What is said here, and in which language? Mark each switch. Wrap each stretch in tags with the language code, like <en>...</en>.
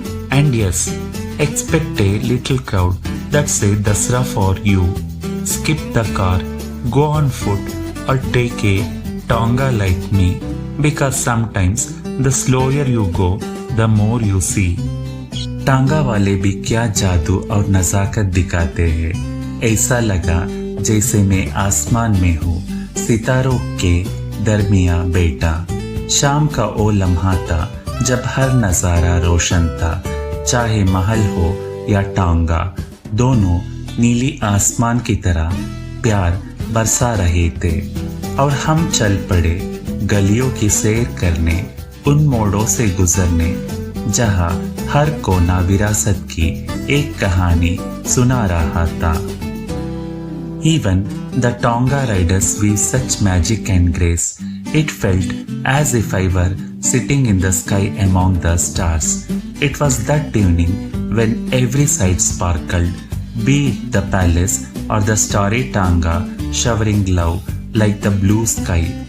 <en>And yes, expect a little crowd that say Dasara for you. Skip the car, go on foot or take a tonga like me, because sometimes the slower you go, the more you see.</en> <hi>टांगा वाले भी क्या जादू और नजाकत दिखाते हैं। ऐसा लगा जैसे मैं आसमान में हूँ, सितारों के दरमिया बैठा। शाम का वो लम्हा था जब हर नजारा रोशन था, चाहे महल हो या टांगा, दोनों नीली आसमान की तरह प्यार बरसा रहे थे। और हम चल पड़े गलियों की सैर करने, उन मोड़ों से गुजरने जहाँ हर कोना विरासत की एक कहानी सुना रहा था।</hi> <en>Even the Tonga riders weave such magic and grace. It felt as if I were sitting in the sky among the stars. It was that evening when every sight sparkled, be it the palace or the starry Tonga showering love like the blue sky.</en>